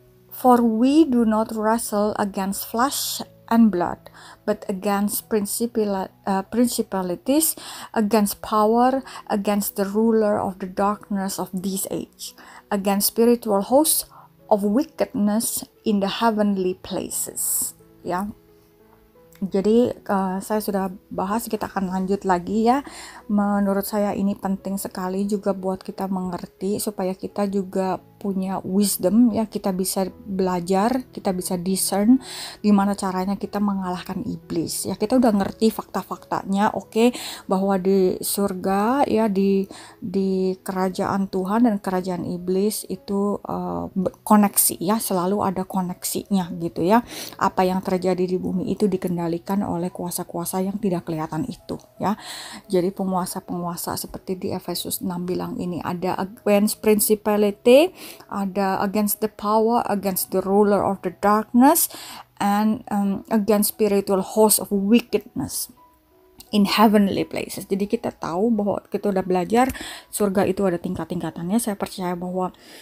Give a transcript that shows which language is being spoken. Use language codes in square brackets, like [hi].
[en] For we do not wrestle against flesh and blood, but against principalities, against power, against the ruler of the darkness of this age, against spiritual hosts of wickedness in the heavenly places ya. [id] Jadi saya sudah bahas, kita akan lanjut lagi ya. Menurut saya ini penting sekali juga buat kita mengerti, supaya kita juga punya wisdom ya. Kita bisa belajar, kita bisa discern gimana caranya kita mengalahkan iblis ya. Kita udah ngerti fakta-faktanya, oke, bahwa di surga ya, di kerajaan Tuhan dan kerajaan iblis itu koneksi ya, selalu ada koneksinya gitu ya. Apa yang terjadi di bumi itu dikendalikan oleh kuasa-kuasa yang tidak kelihatan itu ya. Jadi penguasa-penguasa seperti di Efesus 6 bilang ini, ada [en] against principality, ada against the power, against the ruler of the darkness, and against spiritual host of wickedness in heavenly places. [id] Jadi kita tahu bahwa kita udah belajar surga itu ada tingkat-tingkatannya. Saya percaya bahwa